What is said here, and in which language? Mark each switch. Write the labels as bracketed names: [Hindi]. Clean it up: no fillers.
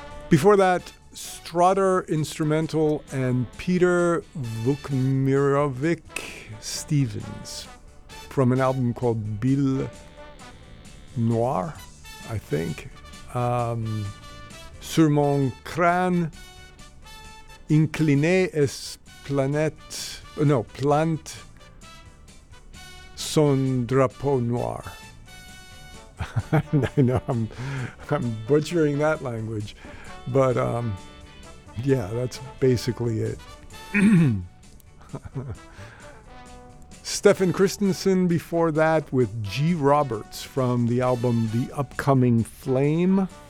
[English] Before that, Strutter Instrumental and Peter Vukmirovic Stevens from an album called Bill Noir, I think. [French] Sur mon crâne, incliné es planète, no, plante son drapeau noir. [English] I know, I'm butchering that language. But, yeah, that's basically it. Stefan Christensen before that with G. Roberts from the album The Upcoming Flame.